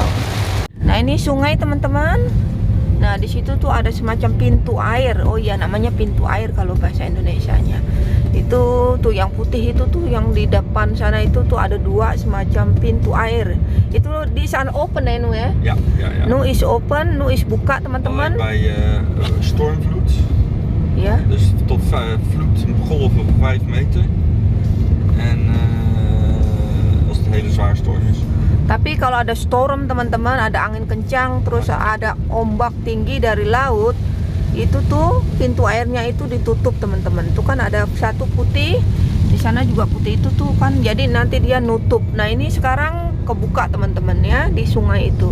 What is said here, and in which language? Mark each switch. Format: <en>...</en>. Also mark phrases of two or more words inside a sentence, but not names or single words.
<id>Nah ini sungai teman-teman. Nah di situ tuh ada semacam pintu air. Oh iya namanya pintu air kalau bahasa Indonesianya. Itu tuh yang putih itu tuh yang di depan sana itu tuh ada dua semacam pintu air. Itu di sana open ya Nu ya?</id> <nl>Ja. Nu is open, Nu is</nl> <id>buka teman-teman.</id> <nl>Bij stormvloed. Ja. Dus tot vloed golven van 5 meter. En als het een hele zware storm is.</nl> <id>Tapi kalau ada storm teman-teman, ada angin kencang, terus ada ombak tinggi dari laut, itu tuh pintu airnya itu ditutup teman-teman. Itu kan ada satu putih, di sana juga putih itu tuh kan. Jadi nanti dia nutup. Nah ini sekarang kebuka teman-teman ya di sungai itu.</id>